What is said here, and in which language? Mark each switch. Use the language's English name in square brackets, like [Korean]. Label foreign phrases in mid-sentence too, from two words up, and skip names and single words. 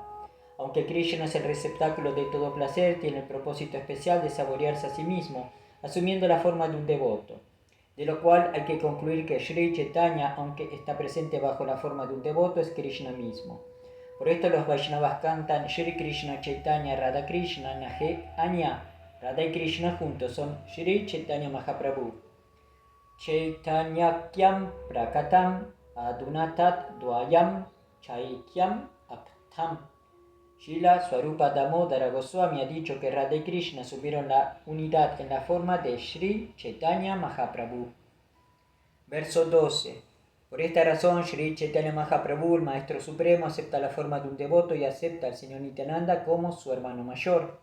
[Spanish] Aunque Krishna es el receptáculo de todo placer, tiene el propósito especial de saborearse a sí mismo, asumiendo la forma de un devoto. De lo cual hay que concluir que Sri Chaitanya, aunque está presente bajo la forma de un devoto, es Krishna mismo. Por esto los Vaishnavas cantan Shri Krishna Chaitanya Radha Krishna [Bangla] নহে অন্য. [Spanish] Radha y Krishna juntos son Shri Chaitanya Mahaprabhu. [Sanskrit] चैतन्याख्यं प्रकटम् अधुनातद् द्वयं चैक्यम् आप्तम्. [Spanish] Srila Swarupa Damodara Goswami ha dicho que Radha y Krishna subieron la unidad en la forma de Shri Chaitanya Mahaprabhu. Verso 12. Por esta razón, Sri Chaitanya Mahaprabhu, el Maestro Supremo, acepta la forma de un devoto y acepta al Señor Nityananda como su hermano mayor.